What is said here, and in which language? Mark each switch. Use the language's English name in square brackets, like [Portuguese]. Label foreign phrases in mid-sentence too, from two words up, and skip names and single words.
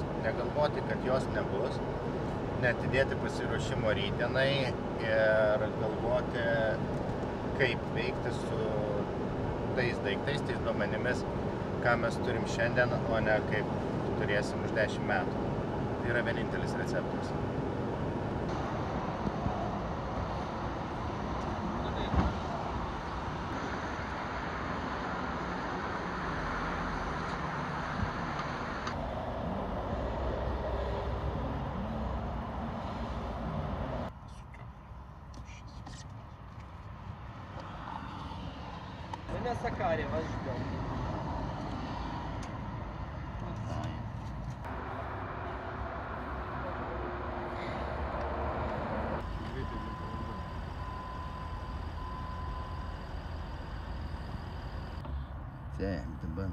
[Lithuanian] Negalvoti, kad jos nebus, neatidėti pasiruošimo rytdienai ir galvoti, kaip veikti su tais daiktais, tais duomenimis, ką mes turim šiandien, o ne kaip turėsim už 10 metų. Tai yra vienintelis receptas. [Russian] Мы на Сакаре вас ждем. [Lithuanian] Taip, dabar.